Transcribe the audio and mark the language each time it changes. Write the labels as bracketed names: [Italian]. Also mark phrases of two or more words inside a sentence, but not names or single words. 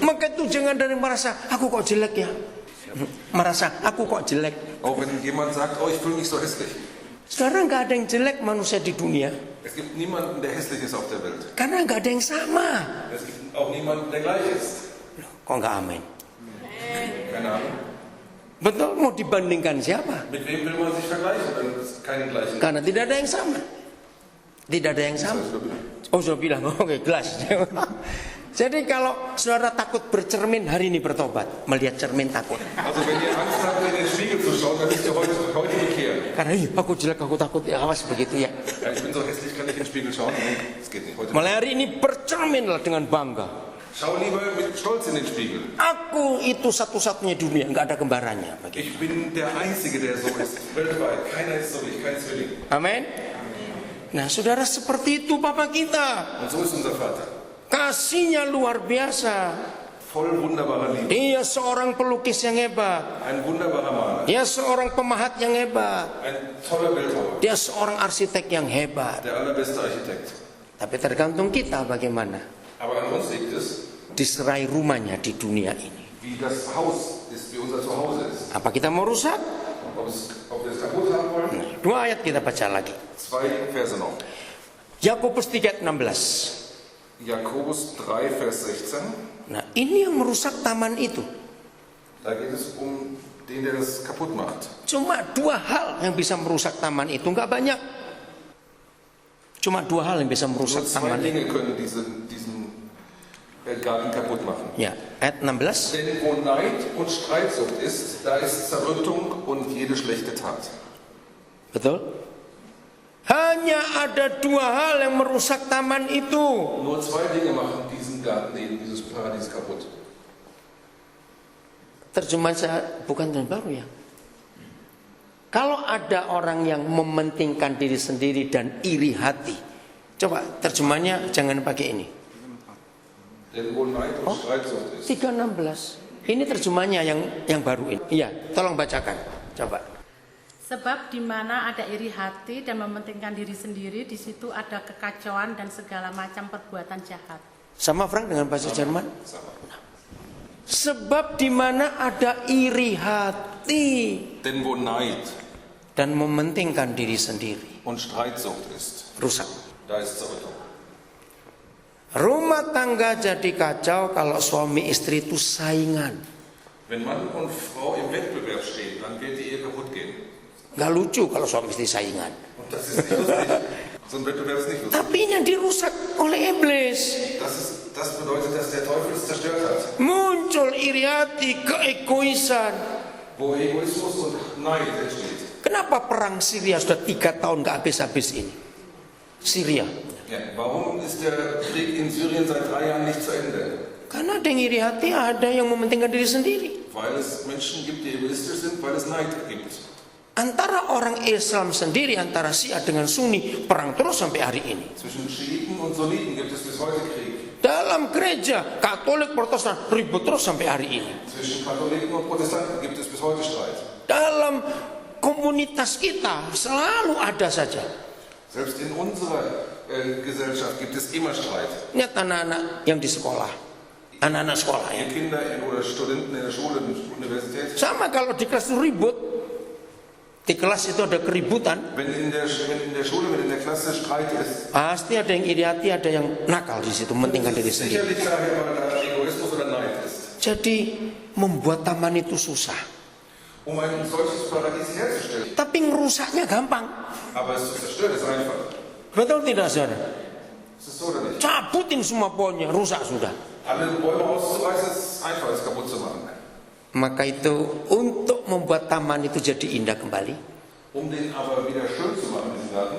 [Indonesian] Maka itu jangan dari merasa aku kok jelek ya. Merasa aku kok jelek. [German] Auch wenn jemand sagt, oh, ich fühle mich so hässlich. [Indonesian] Sekarang nggak ada yang jelek manusia di dunia. [German] Es gibt niemanden, der hässlich ist auf der Welt. [Indonesian] Karena nggak ada yang sama. [German] Es gibt auch niemanden, der gleich ist. [Indonesian] Loh, kok nggak amin? [German] Keine Ahnung. [Indonesian] Betul, mau dibandingkan siapa? [German] Mit wem will man sich vergleichen, wenn es keinen gleichen gibt? [Indonesian] Karena tidak ada yang sama. Tidak ada yang sama. Oh, sudah bilang, oke, jelas. Jadi kalau saudara takut bercermin, hari ini bertobat. Melihat cermin takut. [German] Also wenn ihr Angst habt, in den Spiegel zu schauen, dann müsst ihr heute bekehren. [Indonesian] Karena aku jelek, aku takut. Ya, awas begitu ya. [German] Ja, ich bin so hässlich, kann ich in den Spiegel schauen? Das geht nicht. Heute [Indonesian] Mulai hari ini bercerminlah dengan bangga. [German] Schau lieber mit Stolz in den Spiegel. [Indonesian] Aku itu satu-satunya dunia, nggak ada kembarannya. [German] Ich bin der Einzige, der so ist. Weltweit. Keiner ist so wie ich, kein Zwilling. [Indonesian] Amin. Nah, saudara, seperti itu Papa kita. [German] Und so ist unser Vater. [Indonesian] Kasihnya luar biasa. [German] Voll wunderbarer Liebe. [Indonesian] Dia seorang pelukis yang hebat. [German] Ein wunderbarer Maler. [Indonesian] Dia seorang pemahat yang hebat. [German] Ein toller Bildhauer. [Indonesian] Dia seorang arsitek yang hebat. [German] Der allerbeste Architekt. [Indonesian] Tapi tergantung kita bagaimana [German] Aber an uns liegt es, [Indonesian] diserai rumahnya di dunia ini. [German] wie das Haus ist, wie unser Zuhause ist. [Indonesian] Apa kita mau rusak? [German] Ob wir es kaputt haben wollen? [Indonesian] Nah, 2 ayat kita baca lagi. [German] 2 Verse noch. [Indonesian] Yakobus 3:16. [German] Jakobus 3, Vers 16. [Indonesian] Nah, ini yang merusak taman itu. [German] Da geht es um den, der das kaputt macht. [Indonesian] Cuma 2 hal yang bisa merusak taman itu, nggak banyak. Cuma 2 hal yang bisa [German] Nur [Indonesian] merusak 2 taman itu. [German] Dinge können diesen Garten kaputt machen. [Indonesian] Ya, ayat 16. [German] Denn wo Neid und Streitsucht ist, da ist Zerrüttung und jede schlechte Tat. [Indonesian] Betul? Hanya ada 2 hal yang merusak taman itu. Nur 2 Dinge machen diesen Garten, dieses Paradies kaputt. Terjemahan saya bukan terjemahan baru ya. Kalau ada orang yang mementingkan diri sendiri dan iri hati, coba terjemahnya jangan pakai ini. [German] Denn wo Neid und Streitsucht ist. [Indonesian] 3:16. Ini terjemahnya yang baru ini. Iya, tolong bacakan. Coba. Sebab di mana ada iri hati dan mementingkan diri sendiri, di situ ada kekacauan dan segala macam perbuatan jahat. Sama Frank dengan bahasa Jerman? Sebab di mana ada iri hati [German] Denn wo Neid [Indonesian] dan mementingkan diri sendiri, [German] und Streitsucht ist, [Indonesian] rusak. [German] da ist Zerrüttung. [Indonesian] Rumah tangga jadi kacau kalau suami istri itu saingan. [German] Wenn Mann und Frau im Wettbewerb stehen, dann wird die Ehe kaputt gehen. [Indonesian] Gak lucu kalau suami istri saingan. [German] Und das ist nicht lustig. So ein Wettbewerb ist nicht lustig. [Indonesian] Tapi ini yang dirusak oleh iblis. [German] Das bedeutet, dass der Teufel es zerstört hat. [Indonesian] Muncul iri hati, keegoisan. [German] Wo Egoismus und Neid entsteht. [Indonesian] Kenapa perang Syria sudah 3 tahun gak habis-habis ini? Syria. [German] Ja, warum ist der Krieg in Syrien seit 3 Jahren nicht zu Ende? [Indonesian] Karena ada yang iri hati, ada yang mementingkan diri sendiri. [German] Weil es Menschen gibt, die egoistisch sind, weil es Neid gibt. [Indonesian] Antara orang Islam sendiri, antara Syiah dengan Sunni, perang terus sampai hari ini. [German] Zwischen Schiiten und Sunniten gibt es bis heute Krieg. [Indonesian] Dalam gereja, Katolik, Protestan, ribut terus sampai hari ini. [German] Zwischen Katholiken und Protestanten gibt es bis heute Streit. [Indonesian] Dalam komunitas kita selalu ada saja. [German] Selbst in unserer Gesellschaft gibt es immer Streit. [Indonesian] Lihat anak-anak yang di sekolah, anak-anak sekolah ya. [German] Die Kinder oder Studenten in der Schule, in der Universität. [Indonesian] Sama kalau di kelas itu ribut, di kelas itu ada keributan, [German] Wenn in der Schule, wenn in der Klasse Streit ist, [Indonesian] pasti ada yang iri hati, ada yang nakal di situ, mementingkan diri [German] ist [Indonesian] sendiri. [German] sicherlich daher, weil da Egoismus oder Neid ist. [Indonesian] Jadi membuat taman itu susah, [German] Um ein solches Paradies herzustellen. [Indonesian] tapi ngerusaknya gampang. [German] Aber es zu zerstören ist einfach. [Indonesian] Betul tidak, saudara? [German] Ist es so oder nicht? [Indonesian] Cabutin semua pohonnya, rusak sudah. [German] Alle Bäume auszureißen ist einfach, es kaputt zu machen. [Indonesian] Maka itu untuk membuat taman itu jadi indah kembali, [German] Um den aber wieder schön zu machen, diesen Garten,